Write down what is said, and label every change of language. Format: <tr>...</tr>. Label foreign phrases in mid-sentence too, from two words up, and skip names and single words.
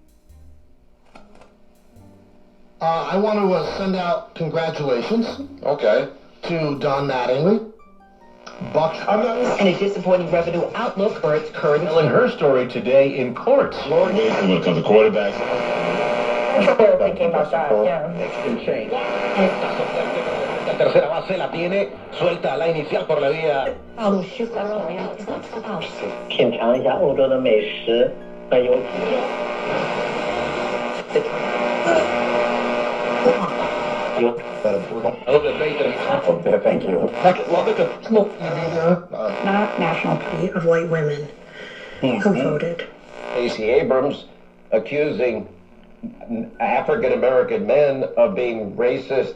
<en>I want to send out congratulations. Okay. To Don Mattingly, Buck, and a disappointing revenue outlook for its current. Telling her story today in court. Lord, When it comes to quarterbacks. They're thinking about that, yeah. insane.</en> <es>La tercera base la tiene suelta la inicial por la vía.</es> <zh>品尝一下欧洲的美食，很有体验。</zh> <en>Thank you. Not National Committee of White Women who voted. Stacey Abrams accusing African American men of being racist.</en>